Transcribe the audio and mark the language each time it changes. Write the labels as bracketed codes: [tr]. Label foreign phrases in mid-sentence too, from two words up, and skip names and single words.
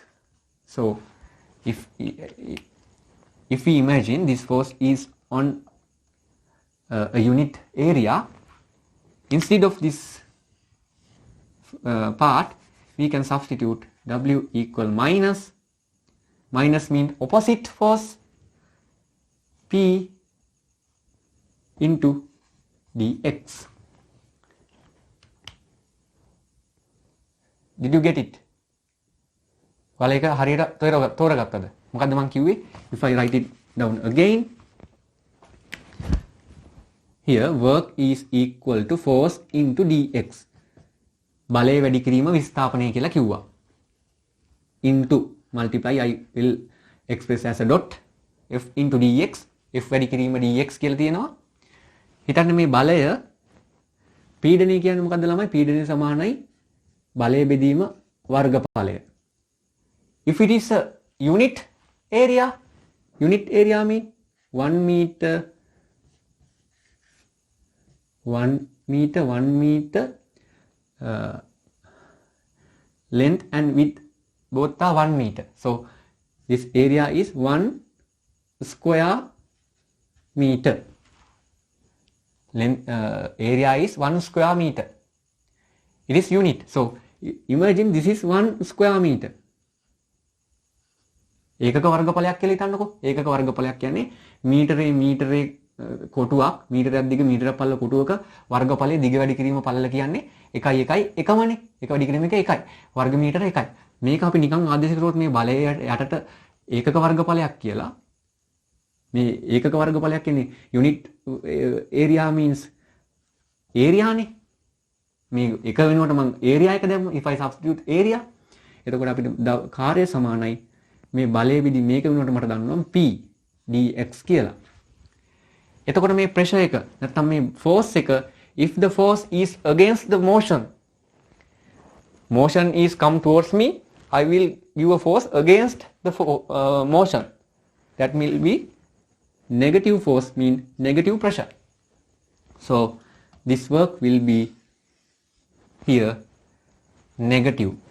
[en] So if we imagine this force is on a unit area, instead of this part, we can substitute W equal minus means opposite force, P into dx. Did you get it? [si] වල එක හරියට තෝරගත්තද? මොකද්ද මම කිව්වේ? [en] If I write it down again, here work is equal to force into dx. [si] බලය වැඩි කිරීම විස්ථාපනය කියලා කිව්වා. [en] Into multiply, I will express as a dot F into dx. [si] F වැඩි කිරීම dx කියලා තියෙනවා. හිතන්න මේ බලය පීඩනය කියන්නේ මොකද්ද ළමයි? පීඩනය සමානයි බලය බෙදීම වර්ගඵලය. [en] If it is a unit area mean 1 meter length and width both are 1 meter. So this area is 1 square meter. Area is 1 square meter. It is unit. So imagine this is 1 square meter. [si] ඒකක වර්ගඵලයක් කියලා හිතන්නකෝ. ඒකක වර්ගඵලයක් කියන්නේ මීටරේ කොටුවක්, මීටරයක් දිග මීටරයක් පළල කොටුවක වර්ගඵලයේ දිග වැඩි කිරීම පළල කියන්නේ 1 1 එකමනේ. එක වැඩි කිරීම එක 1යි. වර්ග මීටර 1යි. මේක අපි නිකන් ආදේශ කරුවොත් මේ බලය යටට ඒකක වර්ගඵලයක් කියලා. මේ ඒකක වර්ගඵලයක් කියන්නේ [en] unit area means area [si] නේ. මේ එක වෙනුවට මම area එක දැම්ම. [en] If I substitute area, [si] එතකොට අපිට කාර්යය සමානයි මේ බලය විදි මේක වෙනුවට මට දන්නවා P dx කියලා. එතකොට මේ pressure එක නැත්නම් මේ force එක, [en] if the force is against the motion is come towards me, I will give a force against the motion. That will be negative force, mean negative pressure. So this work will be here negative.